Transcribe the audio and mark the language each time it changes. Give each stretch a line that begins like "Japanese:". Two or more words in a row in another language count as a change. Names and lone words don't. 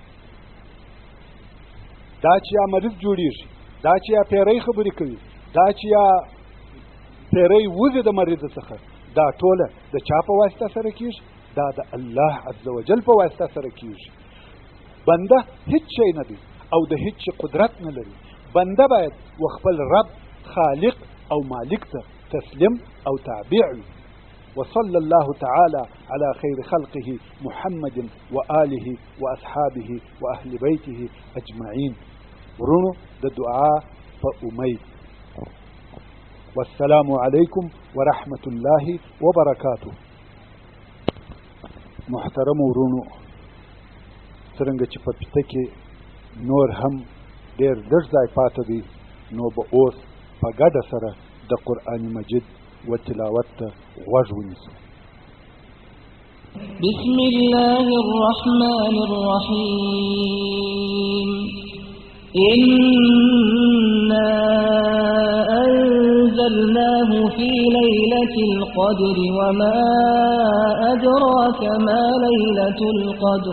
Pashto: دا چې یا مریض جوړیږي، دا چې یا پیری خبرې کوي، دا چې یا پیری وځي د مریض څخه، دا ټوله د چا په واسطه سره کیږي؟ دا د الله
Arabic: عز وجل
Pashto: په واسطه سره کیږي. بنده هیڅ شی نه دی او د هیڅ قدرت نه لري. بنده باید و خپل رب خالق او مالک ته تسلیم او تابع وي.
Arabic: وصلى الله تعالى على خير خلقه محمد وآله وأصحابه وأهل بيته أجمعين.
Pashto: ورونو د دعا په امید.
Arabic: والسلام عليكم ورحمة الله وبركاته.
Pashto: محترم ورونو، څرنګه چې په پته کې نور هم ډېر لږ ځای پاته دی، نو به اوس په ګډه سره د قرآن مجید و تلاوت ته غوږ ونیسو.
Arabic: بسم الله الرحمن الرحيم. إنا أنزلناه في ليلة القدر وما أدراك ما ليلة القدر.